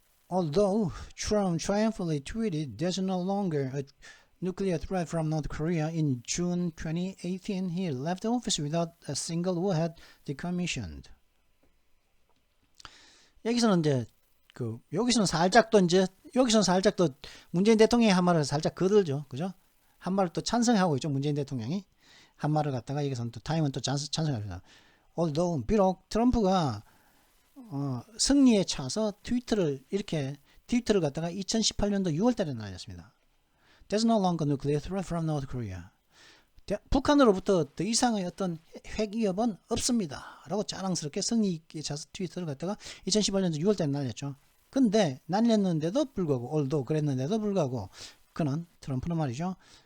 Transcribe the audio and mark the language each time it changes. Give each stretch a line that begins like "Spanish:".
English: Although Trump triumphantly tweeted there's no longer a nuclear threat from North Korea in June 2018, he left office without a single warhead decommissioned.
Korean: 여기서는 이제 여기서는 살짝 또 이제 여기서는 살짝 또 문재인 대통령이 한 말을 살짝 거들죠. 그죠? 한 말을 또 찬성하고 있죠. 문재인 대통령이 한 말을 갖다가 여기서는 또 타임은 또 찬성합니다. Although 비록 트럼프가 승리에 차서 트위터를 갖다가 2018년도 6월달에 날렸습니다.
English: There's no longer nuclear threat from North Korea.
Korean: 북한으로부터 더 이상의 어떤 핵 위협은 없습니다. 라고 자랑스럽게 승리에 차서 트위터를 갖다가 2018년도 6월달에 날렸죠. 근데 날렸는데도 불구하고 although 그랬는데도 불구하고 그는 트럼프는 말이죠.